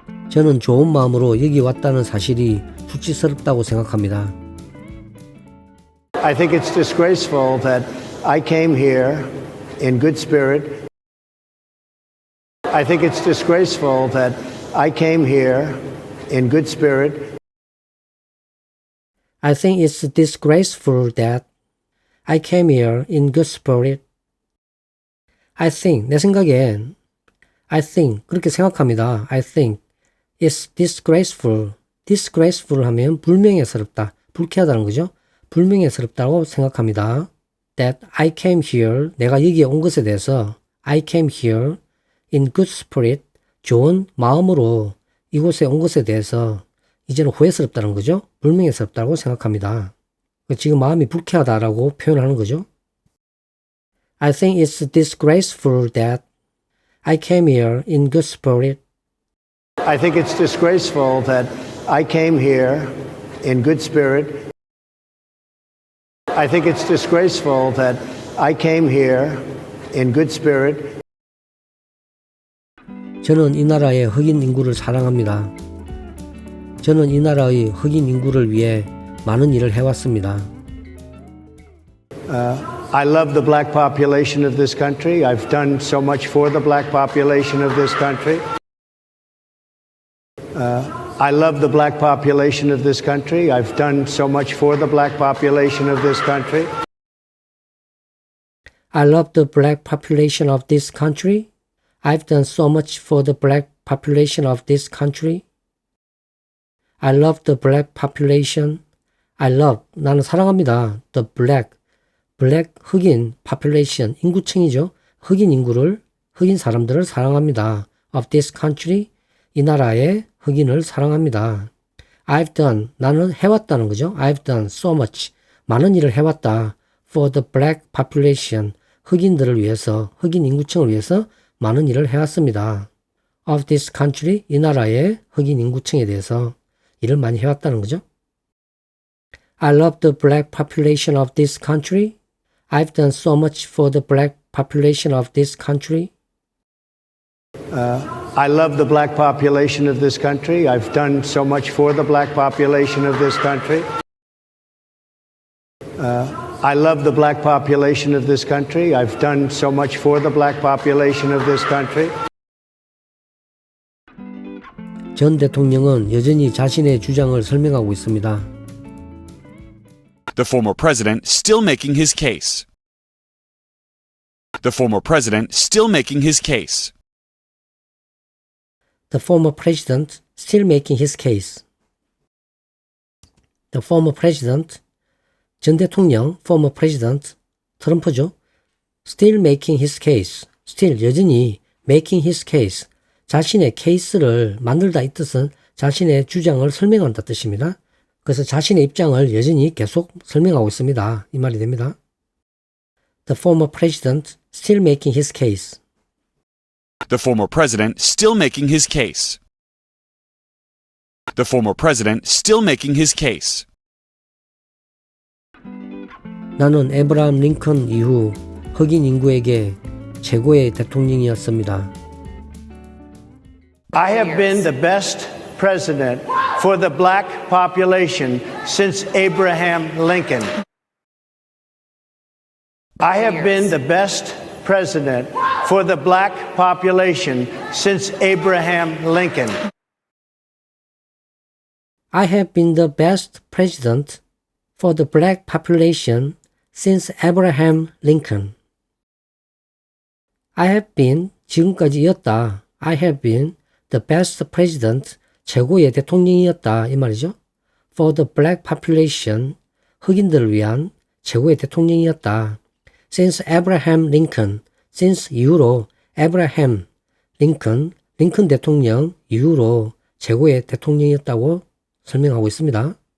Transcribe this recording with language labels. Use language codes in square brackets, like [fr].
[ko] 저는 좋은 마음으로 여기 왔다는 사실이 수치스럽다고 생각합니다. [en] I think it's disgraceful that I came here in good spirit. I think it's disgraceful that I came here in good spirit. I think it's disgraceful that I came here in good spirit. I think, [ko] 내 생각엔 [en] I think, [ko] 그렇게 생각합니다. [en] I think it's disgraceful. [ko] disgraceful 하면 불명예스럽다, 불쾌하다는 거죠. 불명예스럽다고 생각합니다. [en] That I came here, [ko] 내가 여기에 온 것에 대해서 [en] I came here in good spirit, [ko] 좋은 마음으로 이곳에 온 것에 대해서 이제는 후회스럽다는 거죠. 불명예스럽다고 생각합니다. 지금 마음이 불쾌하다라고 표현하는 거죠. [en] I think it's disgraceful that I came here in good spirit. I think it's disgraceful that I came here in good spirit. I think it's disgraceful that I came here in good spirit. [ko] 저는 이 나라의 흑인 인구를 사랑합니다. 저는 이 나라의 흑인 인구를 위해 많은 일을 해왔습니다. [en] I love the black population of this country. I've done so much for the black population of this country. I love the black population of this country. I've done so much for the black population of this country. I love the black population of this country. I've done so much for the black population of this country. I love the black population. I love, [ko] 나는 사랑합니다. [en] The black [ko] 흑인 [en] population, [ko] 인구층이죠. 흑인 인구를, 흑인 사람들을 사랑합니다. [en] Of this country, [ko] 이 나라의 흑인을 사랑합니다. [en] I've done, [ko] 나는 해왔다는 거죠. [en] I've done so much, [ko] 많은 일을 해왔다. [en] For the black population, [ko] 흑인들을 위해서, 흑인 인구층을 위해서 많은 일을 해왔습니다. [en] Of this country, [ko] 이 나라의 흑인 인구층에 대해서 일을 많이 해왔다는 거죠. [en] I love the black population of this country. I've done so much for the black population of this country. I love the black population of this country. I've done so much for the black population of this country. I love the black population of this country. I've done so much for the black population of this country. [ko] 전 대통령은 여전히 자신의 주장을 설명하고 있습니다. [en] The former president still making his case. The former president still making his case. The former president still making his case. The former president, [ko] 전 대통령, [en] former president, [ko] 트럼프죠. [en] Still making his case. Still, [ko] 여전히 [en] making his case. [ko] 자신의 케이스를 만들다 이 뜻은 자신의 주장을 설명한다 뜻입니다. 그래서 자신의 입장을 여전히 계속 설명하고 있습니다. 이 말이 됩니다. [en] The former president still making his case. The former president still making his case. The former president still making his case. [ko] 나는 에브라함 링컨 이후 흑인 인구에게 최고의 대통령이었습니다. [en] I have been the best president for the black population since Abraham Lincoln. I have been the best president for the black population since Abraham Lincoln. I have been the best president for the black population since Abraham Lincoln. I have been, [ko] 지금까지였다. [en] I have been the best president, [ko] 최고의 대통령이었다. 이 말이죠. [en] For the black population, [ko] 흑인들을 위한 최고의 대통령이었다. Since Abraham Lincoln, since 이후로 Abraham Lincoln, 링컨 대통령 이후로 최고의 대통령이었다고 설명하고 있습니다.